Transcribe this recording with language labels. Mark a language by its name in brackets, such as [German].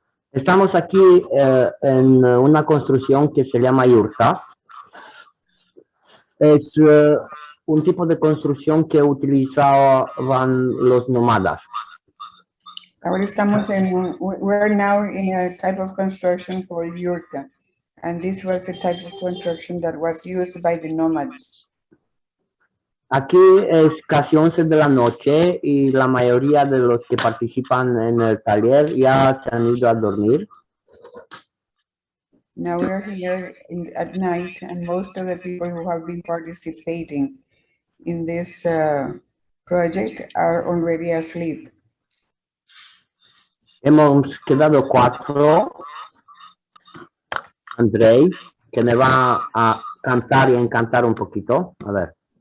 [Spanish] Estamos aquí en una construcción que se llama yurta. Es un tipo de construcción que utilizaban los nómadas. Ahora estamos [English] we're now in a type of construction called yurta. And this was the type of construction that was used by the nomads. [Spanish] Aquí es casi 11 de la noche y la mayoría de los que participan en el taller ya se han ido a dormir. [English] Now we're here at night, and most of the people who have been participating in this project are already asleep. [Spanish] Hemos quedado 4. Andrei, que me va a cantar y encantar un poquito. A ver.